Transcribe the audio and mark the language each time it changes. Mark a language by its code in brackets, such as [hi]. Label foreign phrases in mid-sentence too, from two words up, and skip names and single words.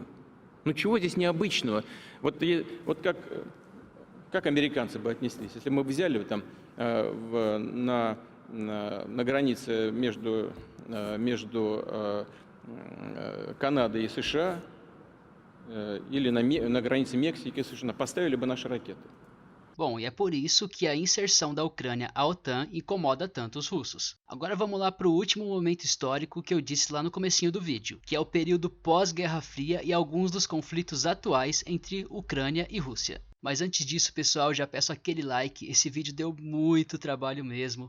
[ru] Ну чего здесь необычного? Вот как американцы бы отнеслись, если мы взяли там на границе между Канадой и США или на границе Мексики и США, поставили бы наши ракеты. [pt] Bom, e é por isso que a inserção da Ucrânia à OTAN incomoda tanto os russos. Agora vamos lá para o último momento histórico que eu disse lá no comecinho do vídeo, que é o período pós-Guerra Fria e alguns dos conflitos atuais entre Ucrânia e Rússia. Mas antes disso, pessoal, já peço aquele like, esse vídeo deu muito trabalho mesmo.